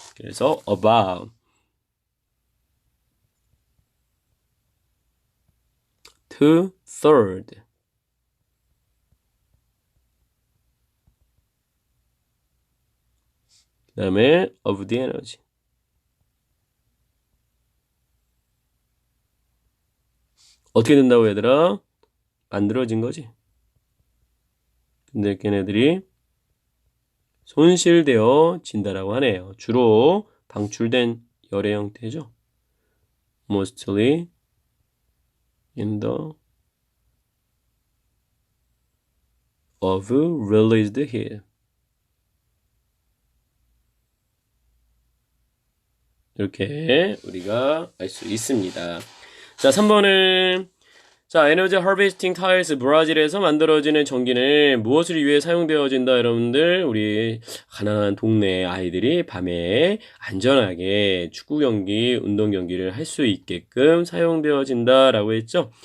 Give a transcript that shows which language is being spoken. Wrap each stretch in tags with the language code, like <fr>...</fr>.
<ko>그래서</ko> <en>about two-third</en> <ko>그 다음에</ko> <en>of the energy</en> <ko>어떻게 된다고 얘들아? 만들어진 거지. 근데 걔네들이 손실되어진다라고 하네요. 주로 방출된 열의 형태죠.</ko> <en>Mostly in the of released heat.</en> <ko>이렇게 우리가 알 수 있습니다. 자, 3번은 자, 에너지 하베스팅 타일스 브라질에서 만들어지는 전기는 무엇을 위해 사용되어진다, 여러분들? 우리 가난한 동네 아이들이 밤에 안전하게 축구 경기, 운동 경기를 할 수 있게끔 사용되어진다라고 했죠.</ko>